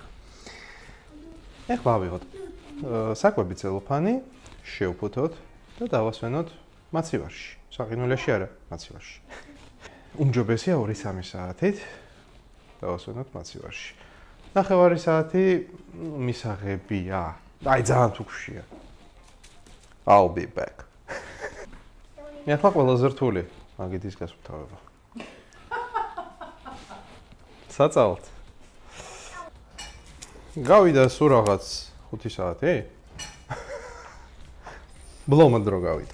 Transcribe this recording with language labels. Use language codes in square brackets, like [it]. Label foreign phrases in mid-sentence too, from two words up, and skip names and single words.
[ka] ეხლა ავიღოთ საკვები ცელოფანი, შევფუთოთ და დავასვენოთ მაცივარში. საყინულეში არა, მაცივარში. უმჯობესია 2-3 საათით დავასვენოთ მაცივარში. ნახევარი საათი მისაღებია. აი ძალიან თუ გვშია. [en] I'll be back. [ka] მე ახლა ყველაზე რთული მაგიდის გასუფთავება. საწავთ. გავიდა სულ რაღაც 5 საათი. ბლომად რო გავიდა.